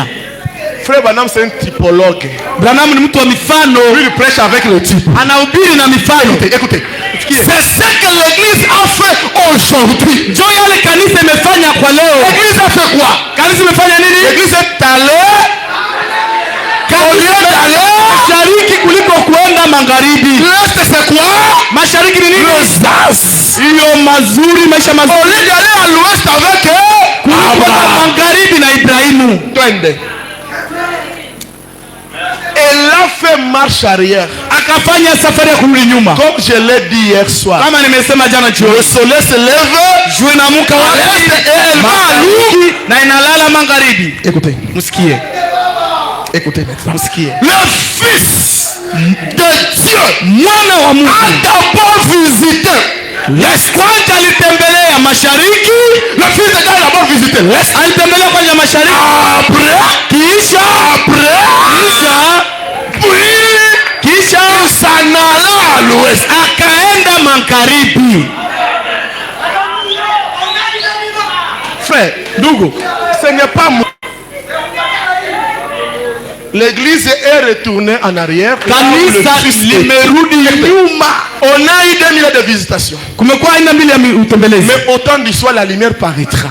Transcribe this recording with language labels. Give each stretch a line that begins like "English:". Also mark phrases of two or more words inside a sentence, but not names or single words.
French: Frère Branham, c'est un typologue. Lui, il prêche avec le type. Écoutez. C'est ce que l'église a fait aujourd'hui. L'église a fait quoi? L'église est allée. Au lieu d'aller
Swahili: mashariki kuliko kuenda magharibi.
French: L'est c'est quoi?
Swahili: Mashariki ni nini? Hiyo mazuri, maisha mazuri.
French: Au lieu d'aller à l'ouest avec
Swahili: magharibi na Ibrahimu. Twende.
French: Elle a fait marche arrière.
Swahili: Akafanya safari ya kurudi nyuma.
French: Comme je l'ai dit hier soir.
Swahili: Kama nimesema jana jioni.
French: Le soleil se lève,
Swahili: jua inaamka wapi? Na inalala magharibi.
French: Écoutez. Msikie. Écoutez maintenant. Msikie. Le fils de Dieu,
Swahili: mwana wa Mungu,
French: a d'abord visité l'est.
Swahili: Kwanza alitembelea mashariki.
French: Le fils de Dieu a d'abord visité l'est.
Swahili: Alitembelea kwanza mashariki.
French: Après, kisha s'en alla à l'ouest.
Swahili: Akaenda magharibi.
French: Frère, Dougo, ce n'est pas moi. L'église est retournée en arrière. On a eu 2000 ans de visitation. Mais autant du soir la lumière paraîtra.